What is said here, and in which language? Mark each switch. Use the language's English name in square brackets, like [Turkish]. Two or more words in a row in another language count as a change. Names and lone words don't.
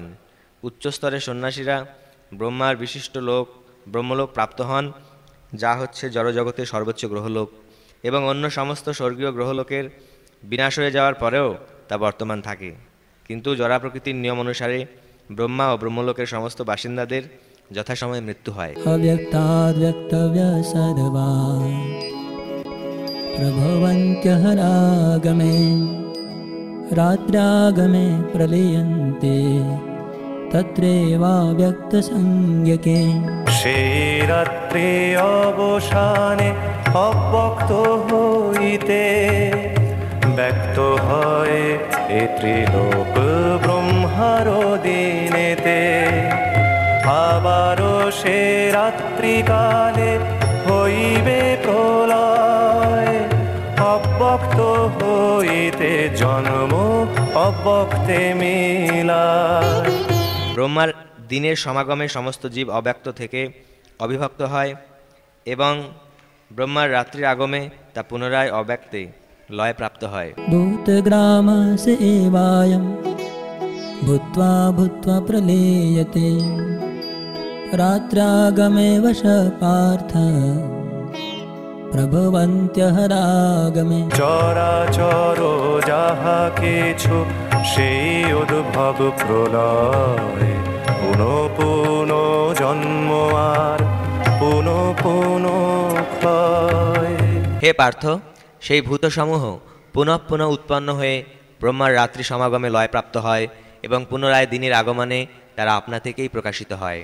[Bangla] উচ্চস্তরের সন্ন্যাসীরা ব্রহ্মার বিশিষ্ট লোক ব্রহ্মলোক প্রাপ্ত হন, যা হচ্ছে জড়জগতের সর্বোচ্চ গ্রহলোক, এবং অন্য সমস্ত স্বর্গীয় গ্রহলোকের বিনাশ হয়ে যাওয়ার পরেও তা বর্তমান থাকে। কিন্তু জড়া প্রকৃতির নিয়ম অনুসারে ব্রহ্মা ও ব্রহ্মলোকের সমস্ত বাসিন্দাদের যথাসময়ে মৃত্যু হয়। [Sanskrit] अव्यक्ताद्व्यक्तव्य सर्वा प्रभवन्त्यहरागमे रात्रागमे प्रलीयन्ते तत्रैवाव्यक्तसंज्ञके। [Bangla] সেই রাত্রি অবসানে অব্যক্ত হইতে ব্যক্ত হয় এ ত্রিলোক ব্রহ্মার দিনেতে। আবারও সে রাত্রিকালে হইবে প্রলয়, অব্যক্ত হইতে জন্ম অব্যক্তে মিলায়। ব্রহ্মার দিনের সমাগমে সমস্ত জীব অব্যক্ত থেকে অবিভক্ত হয় এবং ব্রহ্মার রাত্রির আগমে তা পুনরায় অব্যক্তে লয় প্রাপ্ত হয়। [Sanskrit] भूतग्रामस एवायं भूत्वा भूत्वा प्रलीयते रात्रागमे वश पार्थ प्रभवन्त्यहरागमे। [Bangla] চরাচর যাহা কিছু সেই উদ্ভব প্রলয়, পুনঃ পুনঃ জন্ম আর পুনঃ পুনঃ ক্ষয়। হে পার্থ, সেই ভূতসমূহ পুনঃ পুনঃ উৎপন্ন হয়ে ব্রহ্মার রাত্রি সমাগমে লয়প্রাপ্ত হয় এবং পুনরায় দিনের আগমনে তারা আপনা থেকেই প্রকাশিত হয়।